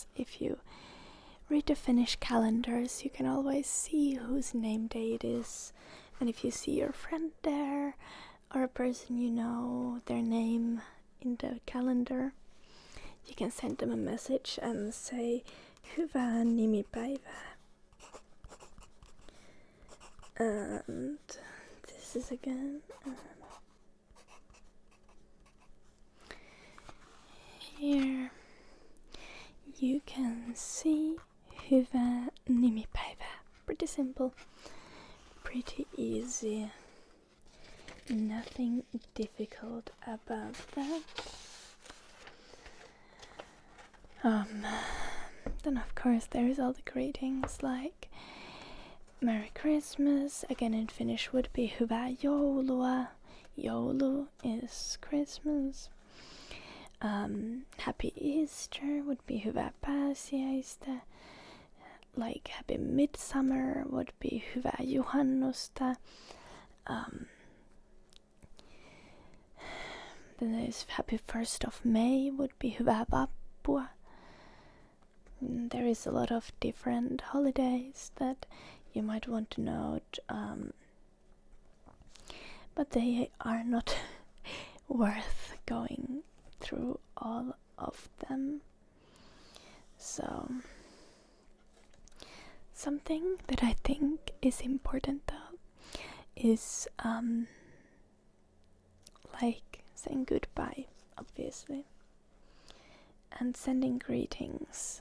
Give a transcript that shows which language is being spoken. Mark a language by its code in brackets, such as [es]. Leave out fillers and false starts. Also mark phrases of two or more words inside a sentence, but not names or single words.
[en] If you read the Finnish calendars, you can always see whose name day it is. And if you see your friend there, or a person you know, their name in the calendar, you can send them a message and say, [fi] hyvää nimipäivää. [en] And this is again Here you can see [fi] hyvää nimipäivää. [en] Pretty simple, pretty easy. Nothing difficult about that. Then of course there is all the greetings like Merry Christmas, again in Finnish would be [fi] hyvää joulua. [en] Joulu is Christmas. Happy Easter would be [fi] hyvää pääsiäistä. [en] Like Happy Midsummer would be [fi] hyvää juhannusta. [en] Then there's Happy 1st of May would be [fi] hyvää vappua. [en] There is a lot of different holidays that you might want to note, but they are not worth going through all of them. So something that I think is important though is like saying goodbye, obviously, and sending greetings.